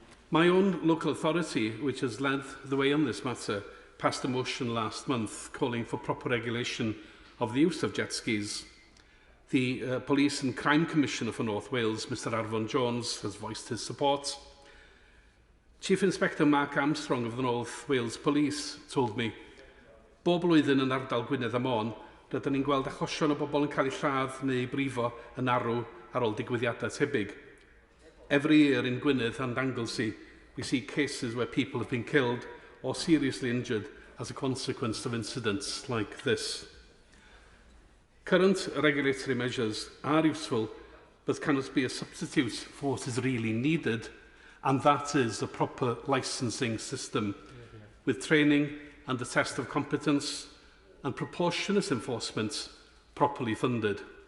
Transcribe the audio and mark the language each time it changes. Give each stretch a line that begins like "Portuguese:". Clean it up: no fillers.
English: My own local authority, which has led the way on this matter, passed a motion last month calling for proper regulation of the use of jet skis. The Police and Crime Commissioner for North Wales, Mr Arfon Jones, has voiced his support. Chief Inspector Mark Armstrong of the North Wales Police told me,
Welsh: "Bob blwyddyn yn ardal Gwynedd a Môn, rydyn ni'n gweld achosion o bobl yn cael eu lladd neu brifo yn arw ar ôl digwyddiadau tebyg.
English: Every year in Gwynedd and Anglesey, we see cases where people have been killed or seriously injured as a consequence of incidents like this. Current regulatory measures are useful, but cannot be a substitute for what is really needed, and that is a proper licensing system with training and the test of competence and proportionate enforcement properly funded.